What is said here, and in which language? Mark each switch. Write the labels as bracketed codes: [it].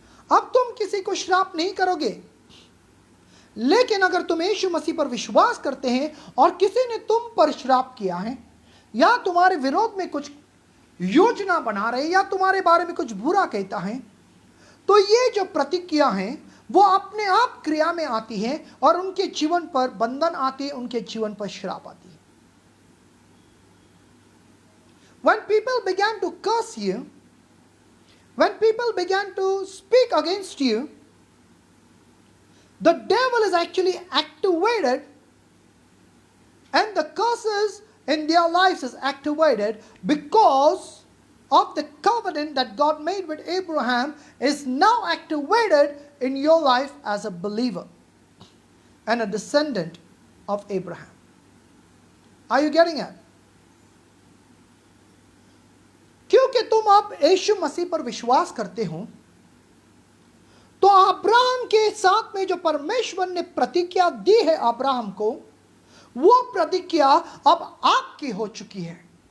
[hi] अब तुम किसी को श्राप नहीं करोगे, लेकिन अगर तुम यीशु मसीह पर विश्वास करते हैं और किसी ने तुम पर श्राप किया है या तुम्हारे विरोध में कुछ योजना बना रहे या तुम्हारे बारे में कुछ बुरा कहता है, तो ये जो प्रतिज्ञा है वो अपने आप क्रिया में आती है और उनके जीवन पर बंधन आती है, उनके जीवन पर श्राप आती है। [en] When people began to curse you, when people began to speak against you, the devil is actually activated, and the curses in their lives is activated because of the covenant that God made with Abraham is now activated in your life as a believer and a descendant of Abraham. Are you getting it? [hi] क्योंकि तुम अब यीशु मसीह पर विश्वास करते हो, तो Abraham के साथ में जो परमेश्वर ने प्रतिज्ञा दी है अब्राहम को, वो प्रतिज्ञा अब आपकी हो चुकी है।